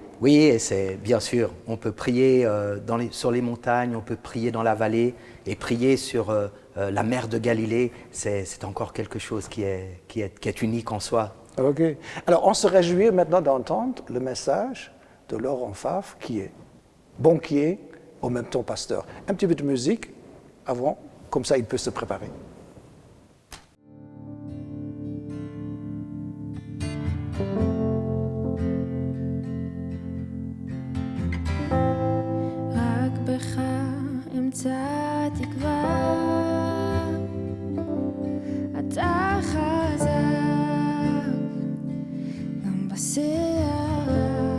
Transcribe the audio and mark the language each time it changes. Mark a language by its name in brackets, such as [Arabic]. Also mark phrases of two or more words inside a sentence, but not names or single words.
[French] Oui, et c'est bien sûr, on peut prier sur les montagnes, on peut prier dans la vallée, et prier sur la mer de Galilée, c'est encore quelque chose qui est unique en soi. Ok. Alors on se réjouit maintenant d'entendre le message de Laurent Favre, qui est banquier, en même temps pasteur. Un petit peu de musique avant, comme ça il peut se préparer. [Hebrew] רק בך אמצא תקווה, אתה חזק גם בסערה,